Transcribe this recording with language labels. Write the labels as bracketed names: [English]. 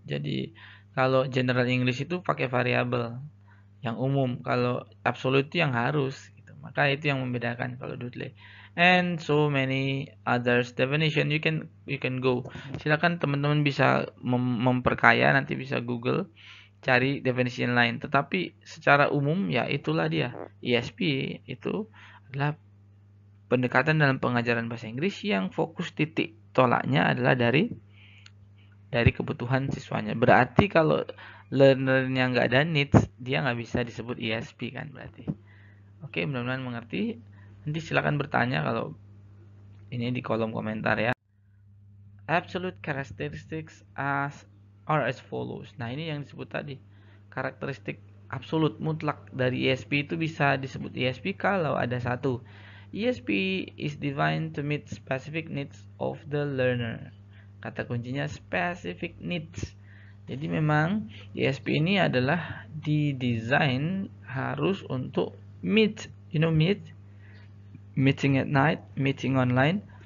[Indonesian] Jadi kalau general English itu pakai variabel yang umum, kalau absolut itu yang harus gitu. Maka itu yang membedakan kalau Dudley. [English] And so many others definition you can go. [Indonesian] Silakan teman-teman bisa memperkaya, nanti bisa Google cari definisi lain. Tetapi secara umum ya itulah dia. ESP itu adalah pendekatan dalam pengajaran bahasa Inggris yang fokus titik tolaknya adalah dari kebutuhan siswanya. Berarti kalau learnernya nggak ada needs, dia nggak bisa disebut ESP kan berarti. Oke, mudah-mudahan mengerti. Nanti silakan bertanya kalau ini di kolom komentar ya. [English] Absolute characteristics are as follows. [Indonesian] Nah, ini yang disebut tadi. Karakteristik absolut mutlak dari ESP itu bisa disebut ESP kalau ada satu. [English] ESP is designed to meet specific needs of the learner. [Indonesian] Kata kuncinya specific needs. Jadi memang ESP ini adalah didesain harus untuk [English] meet, meeting at night, meeting online.